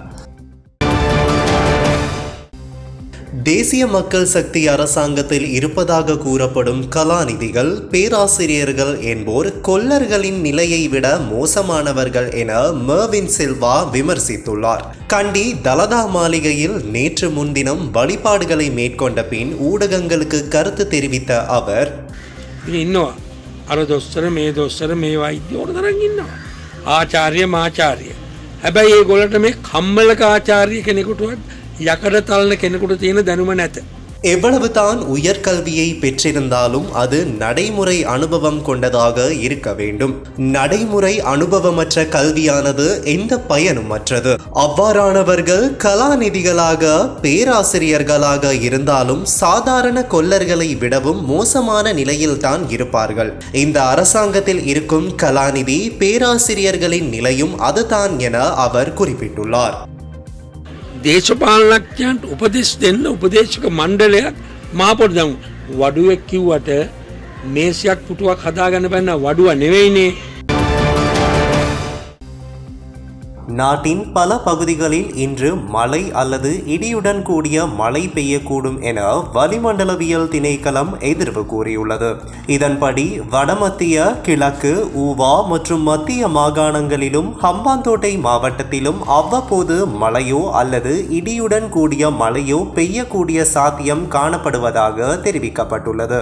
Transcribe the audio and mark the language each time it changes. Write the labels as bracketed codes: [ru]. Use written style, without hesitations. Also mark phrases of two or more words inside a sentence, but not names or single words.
[ta] தேசிய மக்கள் சக்தி அரசாங்கத்தில் இருப்பதாக கூறப்படும் கலாநிதிகள், பேராசிரியர்கள் என்போர் கொல்லர்களின் நிலையை விட மோசமானவர்கள் என மெர்வின் சில்வா விமர்சித்துள்ளார். கண்டி தலதா மாளிகையில் நேற்று முன்தினம் வழிபாடுகளை மேற்கொண்ட பின் ஊடகங்களுக்கு கருத்து தெரிவித்த அவர், [si] ආචාර්ය මාචාර්ය හැබැයි ඒගොල්ලන්ට මේ කම්මලක ආචාර්ය කෙනෙකුටවත් යකඩ තලන කෙනෙකුට තියෙන දැනුම නැත. [ta] எவ்வளவுதான் உயர்கல்வியை பெற்றிருந்தாலும் அது நடைமுறை அனுபவம் கொண்டதாக இருக்க வேண்டும். நடைமுறை அனுபவமற்ற கல்வியானது எந்த பயனுமற்றது. அவ்வாறானவர்கள் கலாநிதிகளாக, பேராசிரியர்களாக இருந்தாலும் சாதாரண கொல்லர்களை விடவும் மோசமான நிலையில்தான் இருப்பார்கள். இந்த அரசாங்கத்தில் இருக்கும் கலாநிதி, பேராசிரியர்களின் நிலையும் அதுதான் என அவர் குறிப்பிட்டுள்ளார். [si] දේශපාලනඥයන්ට උපදෙස් දෙන්න උපදේශක මණ්ඩලයක් මහපොට දැන් වඩුවෙක් කිව්වට මේසයක් පුටුවක් හදාගන්න බැන්න වඩුව නෙවෙයිනේ. [ta] நாட்டின் பல பகுதிகளில் இன்று மழை அல்லது இடியுடன் கூடிய மழை பெய்யக்கூடும் என வளிமண்டலவியல் திணைக்களம் எதிர்வு கூறியுள்ளது. இதன்படி வடமத்திய, கிழக்கு, ஊவா மற்றும் மத்திய மாகாணங்களிலும் ஹம்பாந்தோட்டை மாவட்டத்திலும் அவ்வப்போது மழையோ அல்லது இடியுடன் கூடிய மழையோ பெய்யக்கூடிய சாத்தியம் காணப்படுவதாக தெரிவிக்கப்பட்டுள்ளது.